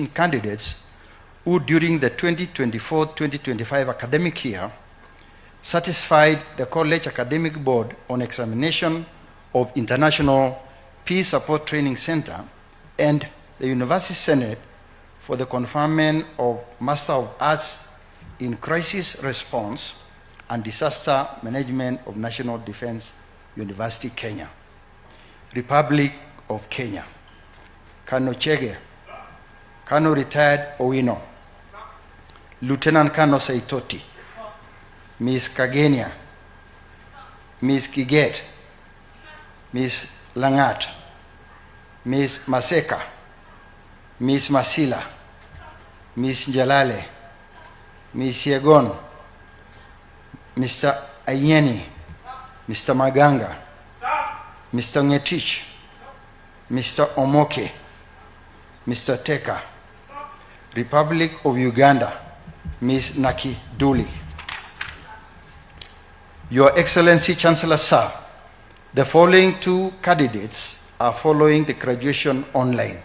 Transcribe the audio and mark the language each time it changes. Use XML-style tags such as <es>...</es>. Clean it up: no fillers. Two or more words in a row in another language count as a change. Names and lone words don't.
<en>candidates who, during the 2024-2025 academic year, satisfied the College Academic Board on examination of International Peace Support Training Center and the University Senate for the conferment of Master of Arts in Crisis Response and Disaster Management of National Defense University, Kenya. Republic of Kenya. Colonel Chege, Colonel Retired Owino, Lieutenant Colonel Saitoti, Ms. Kagenia, Ms. Kiget, Ms. Langat, Ms. Maseka, Ms. Masila, Ms. Njalale, Ms. Yegon, Mr. Ayeni, Mr. Maganga, Mr. Ngetich, Mr. Omoke, Mr. Teka, Republic of Uganda, Ms. Naki Duli. Your Excellency, Chancellor Sir, the following two candidates are following the graduation online.</en>